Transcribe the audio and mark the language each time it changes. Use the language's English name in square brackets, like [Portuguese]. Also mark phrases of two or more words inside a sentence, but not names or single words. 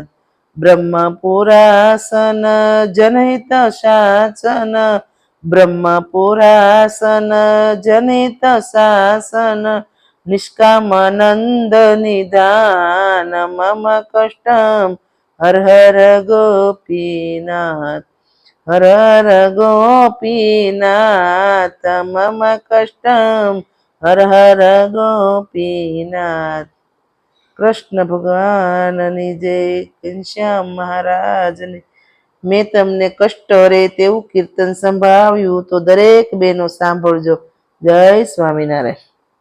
[Sanskrit] ब्रह्मपुरासन जनहित शासन, ब्रह्मपुरासन जनहित शासन, निष्कामानंद निधान मम कष्टम, हर हर गोपीनाथ। हर हर गोपीनाथ मम कष्टम, हर हर गोपीनाथ। [Gujarati] કૃષ્ણ ભગવાનની જય, ઘનશ્યામ મહારાજની। મેં તમને કષ્ટ હરે તેવું કીર્તન સંભળાવ્યું, તો દરેક બહેનો સાંભળજો। જય સ્વામિનારાયણ।